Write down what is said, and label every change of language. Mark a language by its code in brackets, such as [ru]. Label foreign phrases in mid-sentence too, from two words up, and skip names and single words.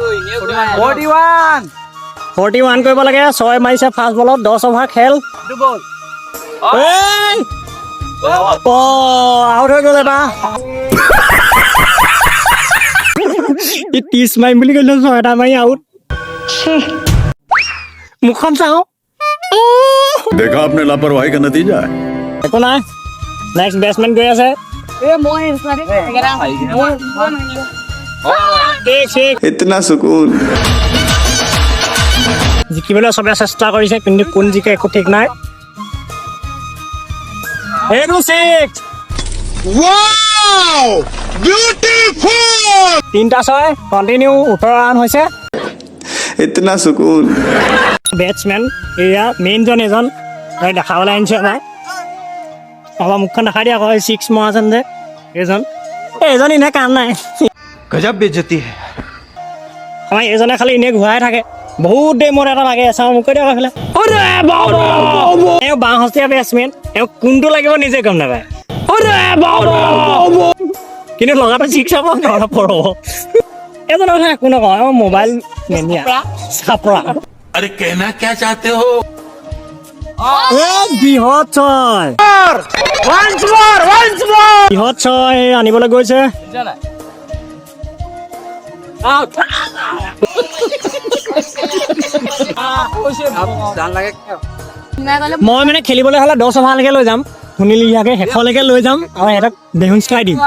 [as] 41 কৰিব লাগে 6 মাৰিছে ফাৰ্ষ্ট বলত 10 অভাৰ খেল আউট হৈ গ'ল এটা 30 মাৰিম বুলি কৈছে 6টা মাৰি আউট মুখখন চাওঁ [hi] देखा आपने लापरवाही का नतीजा है [as] একো নাই [en] next batsman [as] গৈ আছে [hi] इतना सुकून [as] জিকিবলৈ চবে চেষ্টা কৰিছে কিন্তু কোন জিকে একো ঠিক নাই এইটো 6 [en] wow beautiful [as] 3টা 6 কন্টিনিউ 18 ৰান হৈছে [hi] इतना सुकून [as] বেটছমেন এয়া মেইনজন এজন দেখাবলৈ আনিছে আমাৰ মুখখন দেখাই দিয়া আকৌ 6 মৰা যেন যে এইজন এনে কাম নাই [hi] गजब बेइज्जती है [as] আমাৰ এইজনে খালি এনে ঘূৰাই থাকে বহুত দেৰি মোৰ এটা লাগে চাওঁ মোক কৈ দিয়া কৈছিলে এওঁ বাঁহতীয়া বেটছমেন এওঁ কোনটো লাগিব নিজে গম নাপায় কিন্তু লগাটো 6 হ'ব নহ'লে 4 হ'ব এজনৰ কথা একো নকওঁ এওঁ [en] mobile mania [as] চাপৰা [hi] अरे कहना क्या चाहते हो [as] বৃহৎ ছয় বৃহৎ ছয় আনিবলৈ গৈছে মই মানে খেলিবলৈ হ'লে 10 অভাৰলৈকে লৈ যাম শুনিলিয়াকে শেষলৈকে লৈ যাম আৰু সিহঁতক বেহুন চাই দিম